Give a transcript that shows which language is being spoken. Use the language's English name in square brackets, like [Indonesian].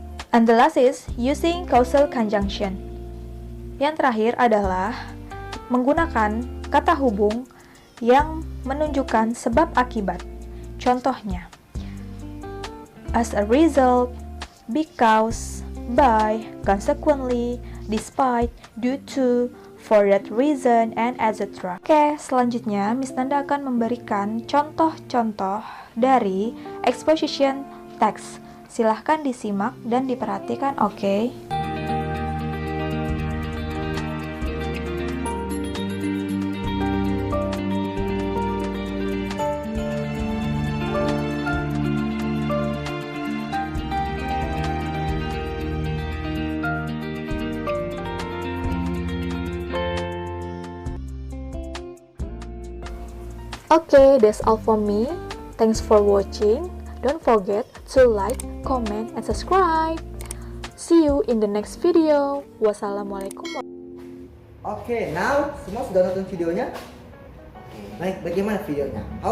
[English] And the last is using causal conjunction. [Indonesian] Yang terakhir adalah menggunakan kata hubung yang menunjukkan sebab akibat. Contohnya, [English] as a result, because, by, consequently, despite, due to, for that reason, and etc. [Indonesian] Oke, selanjutnya Miss Nanda akan memberikan contoh-contoh dari exposition text. Silahkan disimak dan diperhatikan, oke? [English] Okay, that's all for me. Thanks for watching. Don't forget to like, comment, and subscribe. See you in the next video. Wassalamualaikum. [Indonesian] Oke, now semua sudah nonton videonya? Oke, baik, bagaimana videonya?